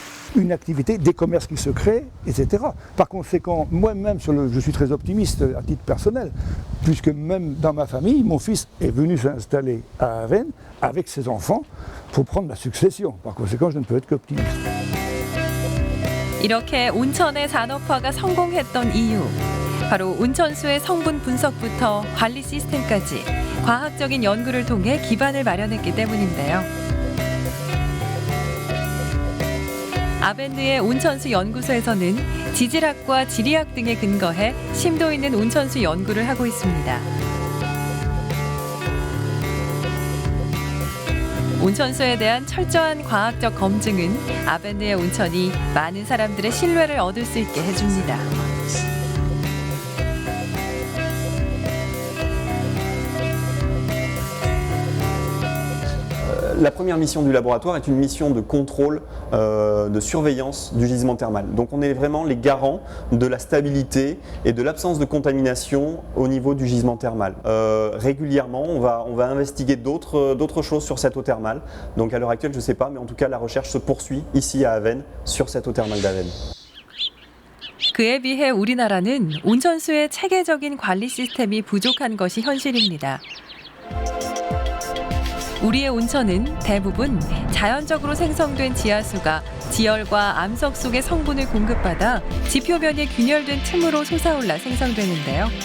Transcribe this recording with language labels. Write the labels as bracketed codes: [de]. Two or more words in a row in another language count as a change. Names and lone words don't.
[fr] une activité, des commerces qui se créent, etc. Par conséquent, moi-même, je suis très optimiste à titre personnel, puisque même dans ma famille, mon fils est venu s'installer à Aven avec ses enfants pour prendre la succession. Par conséquent, je ne peux être qu'optimiste. [ko] 이렇게 온천의 산업화가 성공했던 이유, 바로 온천수의 성분 분석부터 관리 시스템까지 과학적인 연구를 통해 기반을 마련했기 때문인데요. 아벤느의 온천수 연구소에서는 지질학과 지리학 등에 근거해 심도 있는 온천수 연구를 하고 있습니다. 온천수에 대한 철저한 과학적 검증은 아벤느의 온천이 많은 사람들의 신뢰를 얻을 수 있게 해줍니다. [fr] La première mission du laboratoire est une mission de contrôle, de surveillance du gisement thermal. Donc on est vraiment les garants de la stabilité et de l'absence de contamination au niveau du gisement thermal. Régulièrement, on va investiguer d'autres choses sur cette eau thermale. Donc à l'heure actuelle, je ne sais pas, mais en tout cas, la recherche se poursuit ici à Aven sur cette eau thermale d'Aven. [ko] 그에 비해 우리나라는 온천수의 체계적인 관리 시스템이 부족한 것이 현실입니다. 우리의 온천은 대부분 자연적으로 생성된 지하수가 지열과 암석 속의 성분을 공급받아 지표면이 균열된 틈으로 솟아올라 생성되는데요.